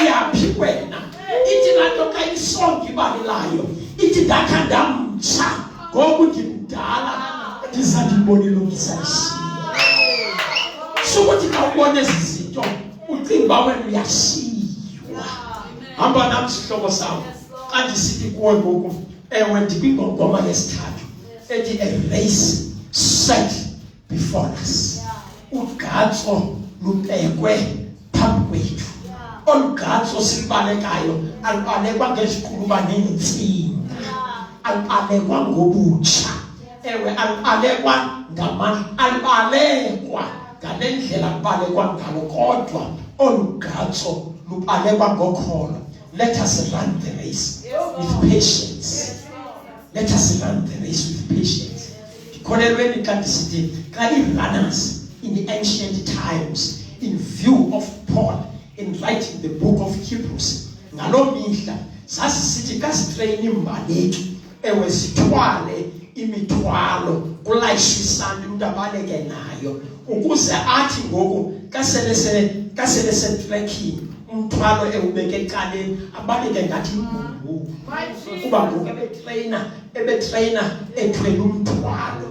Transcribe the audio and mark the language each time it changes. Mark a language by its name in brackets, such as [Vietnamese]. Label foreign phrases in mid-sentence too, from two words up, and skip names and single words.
[Xhosa] Ithi laa nto xa isonga ibalilayo ithi ndakha ndamtsha ngoku ndimdala ndiza ndibone ilungisa ishiya. Sukuthi xa ubona ezi zinto ucinga uba wena uyashiywa. Hamba nam sihlobo sam xa ndisithi kuwe ngoku ewe ndikwingongoma yesithathu ethi [English] a race set before us. [Xhosa] Ugqatso lubekwe phambi kwethu. Olu gqatso silubalekayo alubalekwa ngeziquluba neentsinga, alubalekwa ngobutsha, ewe alubalekwa alubalekwa ngale ndlela lubalekwa ngalo, kodwa olu gqatso lubalekwa ngokholo. [English] Let us run the race with patience. Let us run the race with patience. [Xhosa] Ndikholelweni xa ndisithi xa [English] i-runners in the ancient times, in view of Paul in writing the book of Hebrews, [Xhosa] ngaloo mihla sasisithi xa sitreyina imbaleki ewe sithwale imithwalo kulayishwe isandi umntu abaleke nayo, ukuze athi ngoku xa sele setrekkini umthwalo ewubeke eqaleni abaleke ngathi ibhumbu, kuba ngoku ebetreyina ethwele umthwalo.